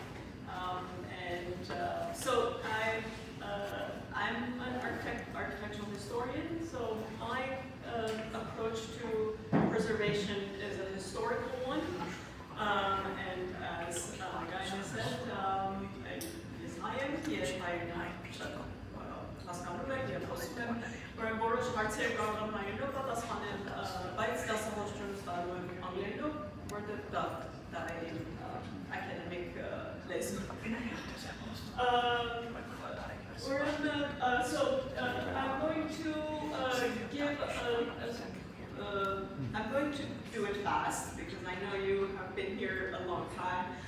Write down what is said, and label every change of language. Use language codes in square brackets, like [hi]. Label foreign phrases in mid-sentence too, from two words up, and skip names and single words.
[en] So I'm an architectural historian. So my approach to preservation is a historical one, and as Gaine said, [hy] Որն որոշ հարցեր կարող եմ հայերենով պատասխանել, բայց դասախոսությունս տալու եմ անգլերենով, որտեղ դա է [en] academic lesson. I'm going to do it fast because I know you have been here a long time,